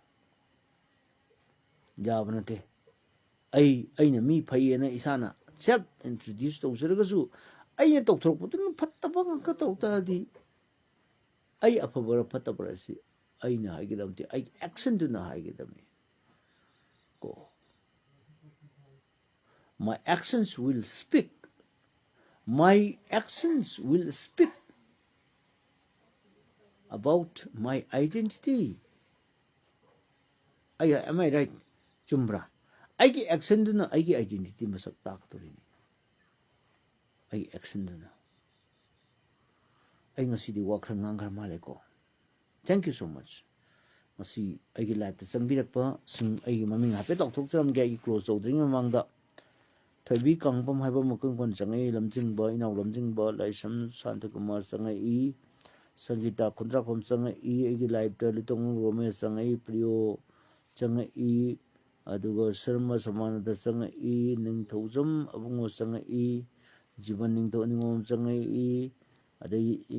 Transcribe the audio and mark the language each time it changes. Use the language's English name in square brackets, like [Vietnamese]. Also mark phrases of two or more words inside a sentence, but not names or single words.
[Manipuri] ꯌꯥꯕ ꯅꯠꯇꯦ ꯑꯩꯅ ꯃꯤ ꯐꯩꯌꯦꯅ ꯏꯁꯥꯅ [English] self introduce [Manipuri] ꯇꯧꯖꯔꯒꯁꯨ ꯑꯩꯅ ꯇꯧꯊꯣꯔꯛꯄꯗꯨꯅ ꯐꯠꯇꯕ ꯉꯥꯛꯇ ꯇꯧ ꯇꯥꯔꯗꯤ ꯑꯩ ꯑꯐꯕꯔ ꯐꯠꯇꯕꯔ ꯑꯁꯤ ꯑꯩꯅ ꯍꯥꯏꯒꯗꯕꯗꯤ ꯑꯩꯒꯤ ꯑꯦꯛꯁꯟꯗꯨꯅ ꯍꯥꯏꯒꯗꯕꯅꯤ ꯀꯣ [English] my actions will speak about my identity am I right [Manipuri] ꯆꯨꯝꯕ꯭ꯔꯥ ꯑꯩꯒꯤ ꯑꯦꯛꯁꯟꯗꯨꯅ ꯑꯩꯒꯤ ꯑꯥꯏꯗꯦꯟꯇꯤꯇꯤ ꯃꯁꯛ ꯇꯥꯛꯀꯗꯧꯔꯤꯅꯤ ꯑꯩꯒꯤ ꯑꯦꯛꯁꯟꯗꯨꯅ ꯑꯩ ꯉꯁꯤꯗꯤ ꯋꯥ ꯈꯔ ꯉꯥꯡꯈ꯭ꯔ ꯃꯥꯜꯂꯦꯀꯣ [English] thank you so much [Manipuri] ꯉꯁꯤ ꯑꯩꯒꯤ ꯂꯥꯏꯐꯇ ꯆꯪꯕꯤꯔꯛꯄꯁꯤꯡ ꯑꯩꯒꯤ ꯃꯃꯤꯡ ꯍꯥꯏꯐꯦꯠ ꯂꯥꯎꯊꯣꯛꯆꯔꯝꯒꯦ ꯑꯩꯒꯤ ꯀ꯭ꯂꯣꯖ ꯇꯧꯗ꯭ꯔꯤꯉꯩ ꯃꯃꯥꯡꯗ ꯊꯣꯏꯕꯤ ꯀꯥꯡꯄꯝ ꯍꯥꯏꯕ ꯃꯀꯪꯀꯣꯟ ꯆꯪꯉꯛꯏ ꯂꯝꯖꯤꯡꯕ ꯏꯅꯥꯎ ꯂꯝꯖꯤꯡꯕ ꯂꯥꯏꯁ꯭ꯔꯝ ꯁꯥꯟꯇꯀꯨꯃꯥꯔ ꯆꯪꯉꯛꯏ ꯁꯪꯒꯤꯇꯥ ꯈꯨꯟꯗ꯭ꯔꯥꯛꯐꯝ ꯆꯪꯉꯛꯏ ꯑꯩꯒꯤ ꯂꯥꯏꯐꯇ ꯂꯤꯇꯣꯡ ꯔꯣꯃꯦꯁ ꯆꯪꯉꯛꯏ ꯄ꯭ꯔꯤꯌꯣ ꯆꯪꯉꯛꯏ ꯑꯗꯨꯒ ꯁꯔꯃ ꯁꯃꯥꯅꯟꯗ ꯆꯪꯉꯛꯏ ꯅꯤꯡꯊꯧꯖꯝ ꯑꯕꯨꯡꯉꯣ ꯆꯪꯉꯛꯏ ꯖꯤꯕꯟ ꯅꯤꯡꯊꯧ ꯑꯅꯤꯉꯣꯝ ꯆꯪꯉꯛꯏ ꯑꯗꯒꯤ